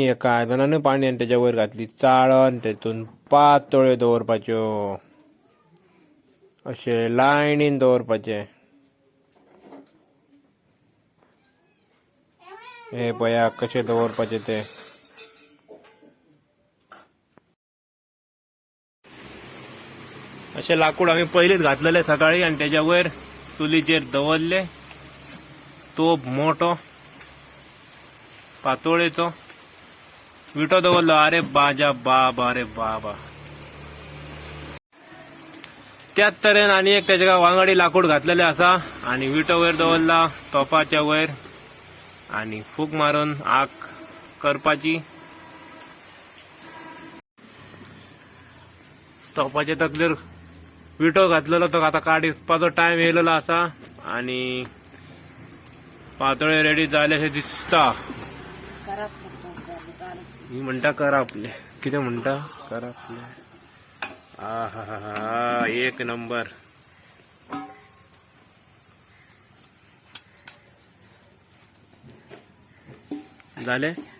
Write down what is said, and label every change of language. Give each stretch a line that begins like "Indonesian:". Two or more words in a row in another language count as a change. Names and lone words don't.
Konkani: एका आयदनाने पाणी आणि त्याच्या वयर घातली चाळण. त्यातून पातोळे दवरपाच्यो, असे लायनीन दवरपाचे. हे पया कसे दवरपाचे ते. असे लाकूड आम्ही पहिलेच घातलेले सकाळी आणि त्याच्या वयर चुलीचेर दवरले. तोप मोठो पातोळेचो विटो दवरलो. अरे बाजा बाबा, अरे बाबा. त्याच तऱ्हेन आणि एक त्याच्या वांगडी लाकूड घातलेले असा आणि विटो वयर दवरला तोपाच्या वयर आणि फूक मारून आग करपाची. तोपाच्या तकलेर विटो घातलेलो तो आता काडपाचो टाइम येयलेलो असा आणि पातोळे रेडी झाल्याशे दिसता. मी म्हणता करा आपले, किती म्हणता करा आपले. हा एक नंबर. झाले